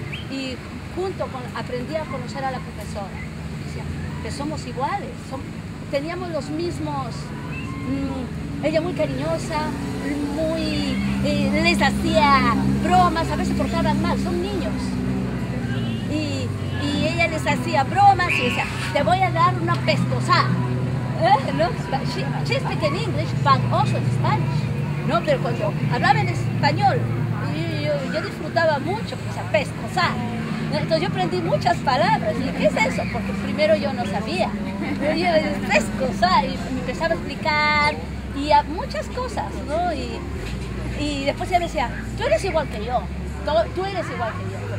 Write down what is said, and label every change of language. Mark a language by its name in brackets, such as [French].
[Spanish] Y junto con, aprendí a conocer a la profesora. Decía que somos iguales, teníamos los mismos, ella muy cariñosa, muy, les hacía bromas, a veces portaban mal, son niños. Y ella les hacía bromas y decía, te voy a dar una pescosada. ¿No? [English] She speak in English, but also in Spanish. [Spanish] ¿No? Pero cuando hablaba en español, yo disfrutaba mucho, o sea, pescosada. Entonces yo aprendí muchas palabras. ¿Y qué es eso? Porque primero yo no sabía. Yo pescosada y me empezaba a explicar y a muchas cosas, ¿no? Y después ella decía, tú eres igual que yo, tú eres igual que yo.